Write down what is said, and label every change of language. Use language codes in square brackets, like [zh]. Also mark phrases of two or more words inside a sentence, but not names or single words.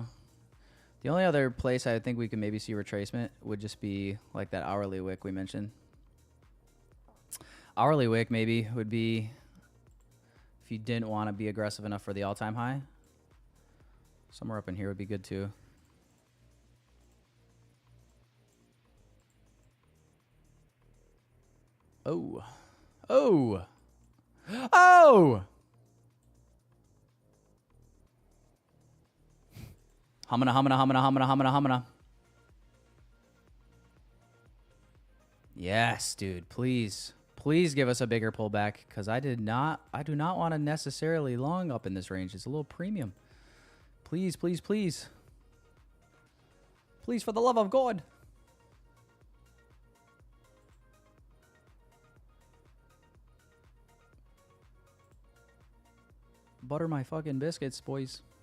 [en] The only other place I think we could maybe see retracement would just be like that hourly wick we mentioned. Hourly wick maybe would be if you didn't want to be aggressive enough for the all-time high. Somewhere up in here would be good too. Oh. Oh. Oh! Humana, humana, humana, humana, humana, humana. Yes, dude. Please. Please give us a bigger pullback because I do not want to necessarily long up in this range. It's a little premium. Please, please, please. Please, for the love of God. Butter my fucking biscuits, boys.